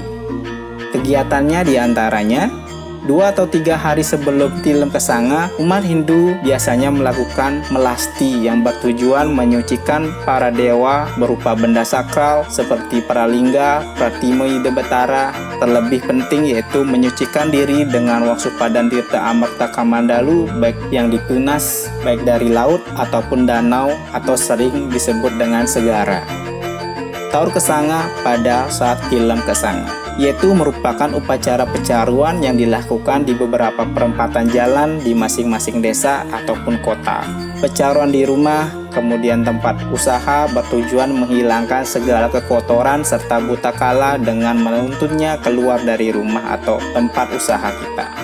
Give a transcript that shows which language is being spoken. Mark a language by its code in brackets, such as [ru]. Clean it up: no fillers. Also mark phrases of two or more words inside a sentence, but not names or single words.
[id] Kegiatannya diantaranya 2 atau 3 hari sebelum tilem Kesanga, umat Hindu biasanya melakukan melasti yang bertujuan menyucikan para dewa berupa benda sakral seperti Pralingga, Pratima Ida Batara. Terlebih penting yaitu menyucikan diri dengan Wangsupadan Tirta Amerta Kamandalu, baik yang ditunas, baik dari laut ataupun danau atau sering disebut dengan segara. Taur Kesanga pada saat tilem Kesanga, yaitu merupakan upacara pecaruan yang dilakukan di beberapa perempatan jalan di masing-masing desa ataupun kota. Pecaruan di rumah, kemudian tempat usaha bertujuan menghilangkan segala kekotoran serta butakala dengan menuntunnya keluar dari rumah atau tempat usaha kita.